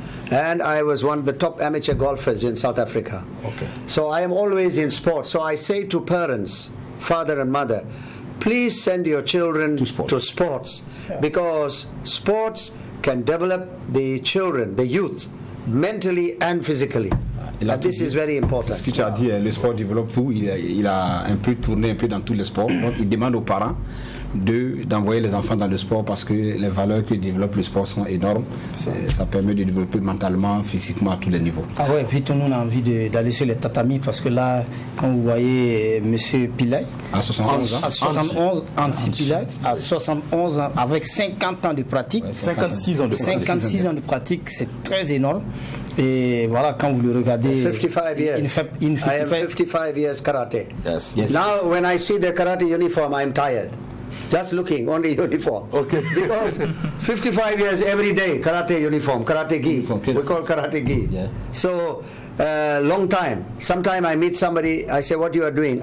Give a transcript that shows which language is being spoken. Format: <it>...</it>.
<en>And I was one of the top amateur golfers in South Africa. Okay. So I am always in sports. So I say to parents, father and mother, please send your children to sports. Yeah. Because sports can develop the children, the youth, mentally and physically. This is very important.</en> <fr>Ce que tu as dit, le sport développe tout. Il a un peu tourné un peu dans tous les sports. Donc il demande aux parents d'envoyer les enfants dans le sport parce que les valeurs que développe le sport sont énormes. Ça permet de développer mentalement, physiquement à tous les niveaux. Ah ouais, puis tout le monde a envie d'aller sur les tatamis parce que là, quand vous voyez M. Pillay, à 71 ans, à 71 Anchi Pillay, à 71 ans, avec 50 ans de pratique, 56 ans de pratique. 56 ans de pratique, c'est très énorme. Et voilà, quand vous le regardez,</fr> <en>55 years. I am 55 years karate. Yes. Now, when I see the karate uniform, I'm tired. Just looking, only uniform. Okay. Because 55 years every day, karate uniform, karate gi. We call karate gi. Yeah. So, long time. Sometime I meet somebody, I say, what you are doing?</en>